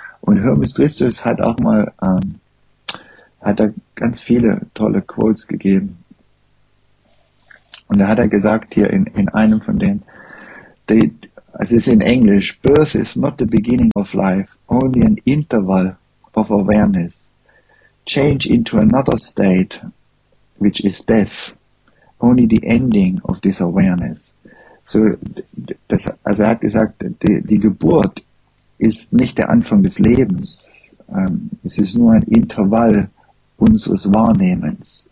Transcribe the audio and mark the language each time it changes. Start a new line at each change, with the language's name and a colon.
German: Und Hermes Tristus hat auch mal, hat da ganz viele tolle Quotes gegeben. Und da hat er gesagt hier in einem von denen, es ist in Englisch,
English: birth is not the beginning of life, only an interval of awareness. Change into another state, which is death, only the ending of this awareness.
German: So, das, also er hat gesagt, die Geburt ist nicht der Anfang des Lebens. Es ist nur ein Intervall unseres Wahrnehmens.